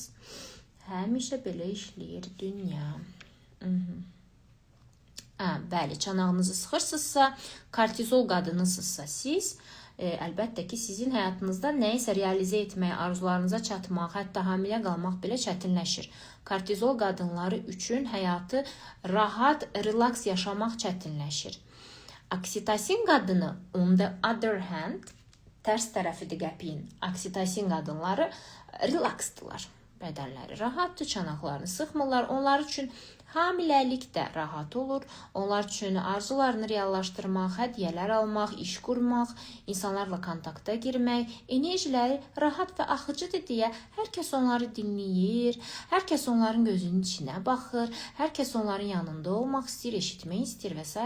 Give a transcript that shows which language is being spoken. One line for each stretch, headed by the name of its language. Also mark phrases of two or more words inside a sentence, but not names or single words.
Azerbaijani: Həmişə belə işləyir dünya. Bəli, çanağınızı sıxırsınızsa, kortizol qadınısınızsa siz, əlbəttə ki, sizin həyatınızda nəyisə realizə etməyə, arzularınıza çatmaq, hətta hamilə qalmaq belə çətinləşir. Kortizol qadınları üçün həyatı rahat, relaks yaşamaq çətinləşir. Oksitosin qadını,
English: on the other hand,
Azerbaijani: tərs tərəfidir qəpiyin. Oksitosin qadınları relaksdırlar. Bədənləri rahatdır, çanaqlarını sıxmırlar. Onlar üçün hamiləlik də rahat olur. Onlar üçün arzularını reallaşdırmaq, hədiyyələr almaq, iş qurmaq, insanlarla kontakta girmək, enerjiləri rahat və axıcıdır deyə hər kəs onları dinləyir, hər kəs onların gözünün içinə baxır, hər kəs onların yanında olmaq istəyir, eşitmək istəyir və s.